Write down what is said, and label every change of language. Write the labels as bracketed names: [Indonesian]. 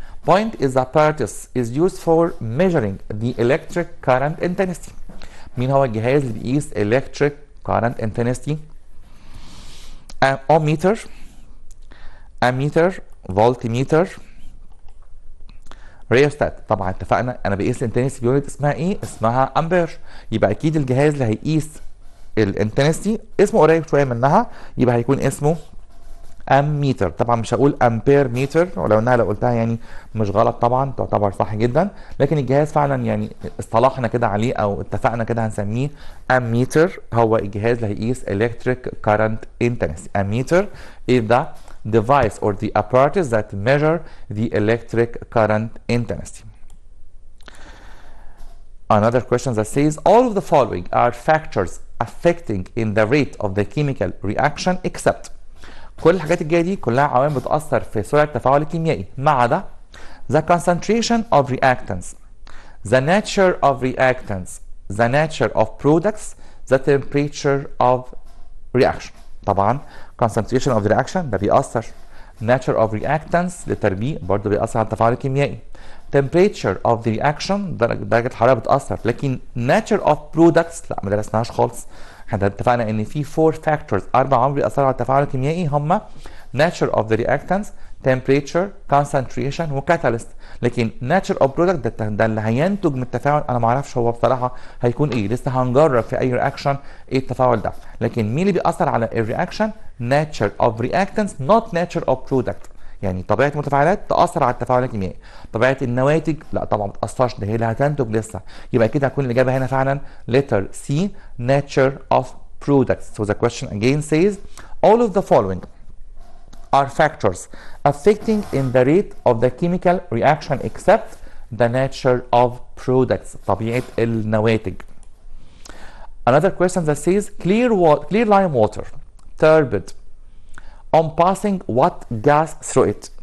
[English] Point is the apparatus is used for measuring the electric current intensity. [Arabic] مين هو الجهاز اللي بيقيس [English] electric current intensity؟ [Arabic] ohmmeter، ammeter، voltmeter، ريوستات. طبعا اتفقنا انا بقيس الانتنسيتي يونت اسمها ايه؟ اسمها امبير. يبقى اكيد الجهاز اللي هيقيس الانتنسيتي اسمه قريب شويه منها، يبقى هيكون اسمه امميتر. طبعا مش هقول امبير ميتر، ولو انها لو قلتها يعني مش غلط طبعا، تعتبر صح جدا، لكن الجهاز فعلا يعني اصطلحنا كده عليه او اتفقنا كده هنسميه امميتر. هو الجهاز اللي هيقيس [English] electric current intensity. ammeter is the device or the apparatus that measure the electric current intensity. Another question that says all of the following are factors affecting in the rate of the chemical reaction except. [Arabic] كل الحاجات الجايه دي كلها عوامل بتاثر في سرعه التفاعل الكيميائي ما عدا [English] the concentration of reactants, the nature of reactants, the nature of products, the temperature of reaction. [Arabic] طبعا [English] concentration of the reaction [Arabic] ده بيأثر، [English] nature of reactants [Arabic] للتربيع برضه بيأثر على التفاعل الكيميائي، [English] temperature of the reaction [Arabic] درجة الحرارة بتأثر، لكن [English] nature of products [Arabic] لا ما درسناهاش خالص. احنا اتفقنا ان في 4 factors، 4 عوامل بيأثروا على التفاعل الكيميائي هم [English] nature of the reactants، [Arabic] temperature، concentration وكاتاليست. لكن [English] nature of product [Arabic] ده اللي هينتج من التفاعل انا ما اعرفش هو بصراحه هيكون ايه، لسه هنجرب في اي رياكشن ايه التفاعل ده. لكن مين اللي بيأثر على الرياكشن؟ [English] nature of reactants not nature of product. [Arabic] يعني طبيعه المتفاعلات تأثر على التفاعل الكيميائي، طبيعه النواتج لا طبعا ما بتأثرش، ده هي اللي هتنتج لسه. يبقى كده هتكون الاجابه هنا فعلا [English] letter C nature of products. So the question again says all of the following are factors affecting in the rate of the chemical reaction except the nature of products. [Arabic] طبيعة النواتج. [English] Another question that says clear lime water turbid on passing what gas through it.